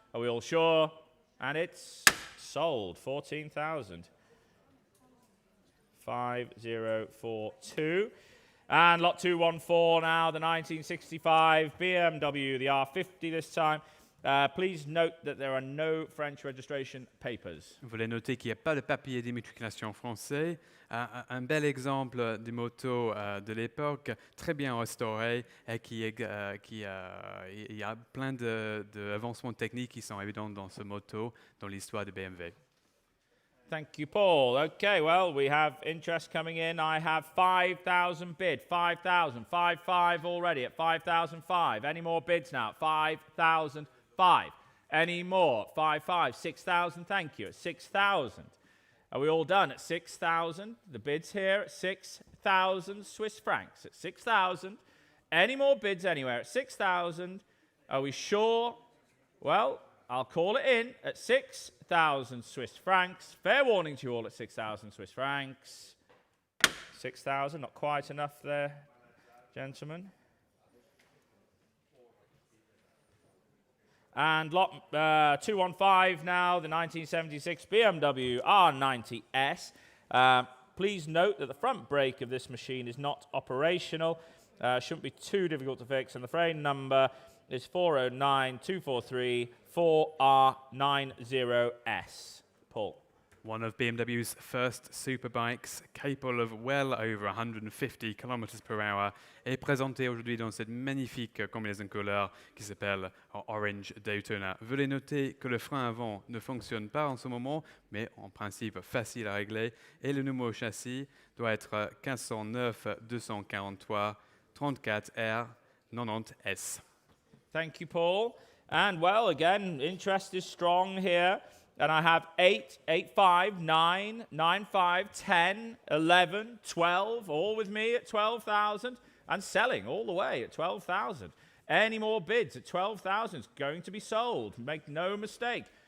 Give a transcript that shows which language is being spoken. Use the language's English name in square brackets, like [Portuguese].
[English] Are we all sure? And it's sold. 14,000. 5042. And lot 214 now, the 1965 BMW, the R50 this time. Please note that there are no French registration papers. [French] Vous voulez noter qu'il n'y a pas de papier d'immatriculation français. Un bel exemple de moto de l'époque, très bien restauré, et il y a plein d'avancements techniques qui sont évidents dans ce moto, dans l'histoire de BMW. [English] Thank you, Paul. Okay, well, we have interest coming in. I have 5,000 bid, 5,000, 5,500 already at 5,005. Any more bids now? 5,005. Any more? 5,500, 6,000, thank you, at 6,000. Are we all done at 6,000? The bids here at 6,000 Swiss francs, at 6,000. Any more bids anywhere at 6,000? Are we sure? Well, I'll call it in at 6,000 Swiss francs. Fair warning to you all at 6,000 Swiss francs. 6,000, not quite enough there, gentlemen. And lot 215 now, the 1976 BMW R90s. Please note that the front brake of this machine is not operational. Shouldn't be too difficult to fix, and the frame number is 409243 4R90S. Paul. One of BMW's first superbikes, capable of well over 150 km/h, [French] est présenté aujourd'hui dans cette magnifique combinaison couleur qui s'appelle Orange Daytona. Veuillez noter que le frein avant ne fonctionne pas en ce moment, mais en principe facile à régler, et le numéro châssis doit être 1509 243 34R 90S. [English] Thank you, Paul. And, well, again, interest is strong here. And I have 8, 8, 5, 9, 9, 5, 10, 11, 12, all with me at 12,000 and selling all the way at 12,000. Any more bids at 12,000 is going to be sold. Make no mistake.